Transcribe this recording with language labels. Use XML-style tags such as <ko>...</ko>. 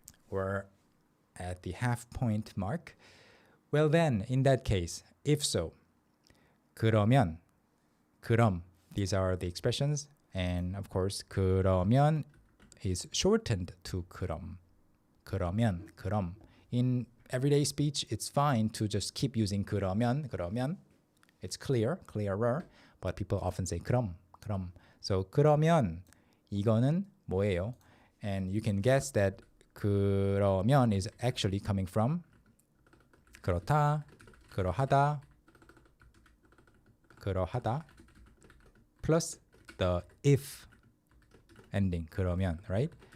<en>We're at the half point mark. Well then, in that case, if so, 그러면, 그럼, these are the expressions. And of course, 그러면 is shortened to 그럼.</en> <ko>그러면, 그럼.</ko> <en>In everyday speech, it's fine to just keep using 그러면, 그러면. It's clearer, but people often say 그럼, 그럼.</en> <ko>So 그러면 이거는 뭐예요?</ko> <en>And you can guess that 그러면 is actually coming from 그렇다, 그러하다, 그러하다, plus the if ending, 그러면, right?</en>